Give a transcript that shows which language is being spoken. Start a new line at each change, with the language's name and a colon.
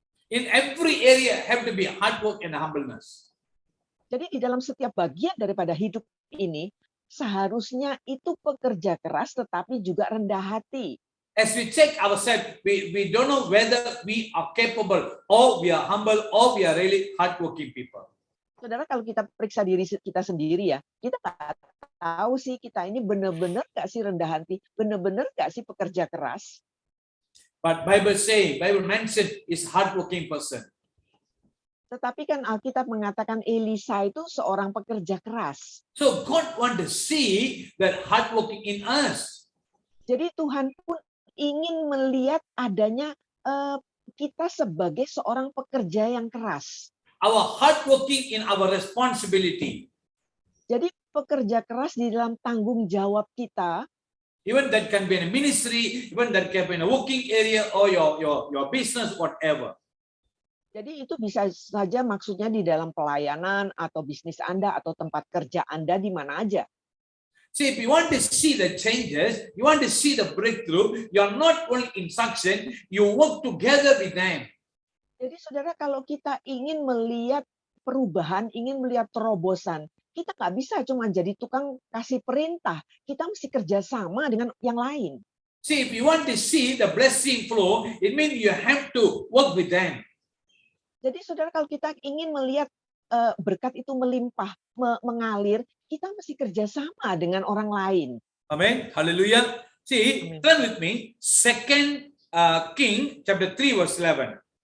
English: In every area have to be hard work and humbleness.
Indonesian: Jadi di dalam setiap bagian daripada hidup ini seharusnya itu pekerja keras tetapi juga rendah hati.
English: As we check ourselves, we don't know whether we are capable or we are humble or we are really hardworking people.
Indonesian: Saudara, kalau kita periksa diri kita sendiri ya, kita nggak tahu sih kita ini benar-benar nggak sih rendah hati, benar-benar nggak sih pekerja keras.
English: But Bible mention is hardworking person.
Indonesian: Tetapi kan Alkitab mengatakan Elisa itu seorang pekerja keras.
English: So God want to see that hardworking in us.
Indonesian: Jadi Tuhan pun ingin melihat adanya kita sebagai seorang pekerja yang keras.
English: Our hardworking in our responsibility.
Indonesian: Jadi pekerja keras di dalam tanggung jawab kita.
English: Even that can be in a ministry, even that can be in a working area or your business, whatever.
Indonesian: Jadi itu bisa saja maksudnya di dalam pelayanan atau bisnis Anda atau tempat kerja Anda di mana aja.
English: See, if you want to see the changes, you want to see the breakthrough, you are not only instruction, you work together with them.
Indonesian: Jadi saudara, kalau kita ingin melihat perubahan, ingin melihat terobosan, kita nggak bisa cuma jadi tukang kasih perintah. Kita mesti kerjasama dengan yang lain.
English: See, if you want to see the blessing flow, it means you have to work with them.
Indonesian: Jadi saudara, kalau kita ingin melihat berkat itu melimpah, mengalir, kita mesti kerjasama dengan orang lain.
English: Amen. Hallelujah. See, Amen. turn with me, 2 King chapter 3 verse 11.